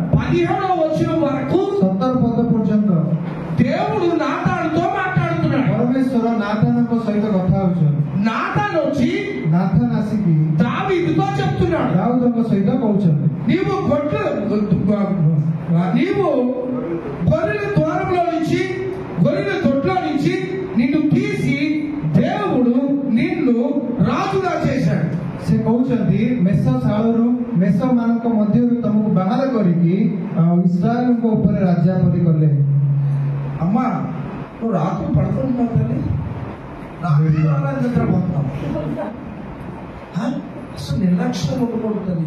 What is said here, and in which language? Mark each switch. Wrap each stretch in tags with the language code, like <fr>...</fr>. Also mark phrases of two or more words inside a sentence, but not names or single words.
<te>17వ వచనం వరకు</te> <or>17 ପଦ ପର୍ଯ୍ୟନ୍ତ</or> <te>దేవుడు నాతానుతో మాట్లాడుతున్నాడు.</te> <or>ପରମେଶ୍ୱର ନାଥାନଙ୍କ ସହିତ କଥା ହଉଛନ୍ତି.</or> <te>నాతాను వచ్చి</te> <or>ନାଥାନ ଆସିକି</or> <te>దావీదుతో చెప్తున్నాడు,</te> <or>ଦାଉଦଙ୍କ ସହିତ କହୁଛନ୍ତି,</or> <te>నీవు గొర్రెల ద్వారంలో నుంచి, గొర్రెల దొడ్లో నుంచి నిన్ను తీసి దేవుడు నిన్ను రాజుగా చేశాడు.</te> <or>ସେ କହୁଛନ୍ତି ମେଷ ଶାଳରୁ ମେଷ ମାନଙ୍କ ମଧ୍ୟରୁ ତମକୁ ବାହାର କରିକି ଇସ୍ରାଏଲଙ୍କ ଉପରେ ରାଜା ପରି କଲେ.</or> <te>అమ్మా నువ్వు రాత్రి పడుకుంటున్నావు తల్లి, రాత్రి నిద్రపోతున్నావు. అసలు నిర్లక్ష్యం ఉండకూడదు.</te>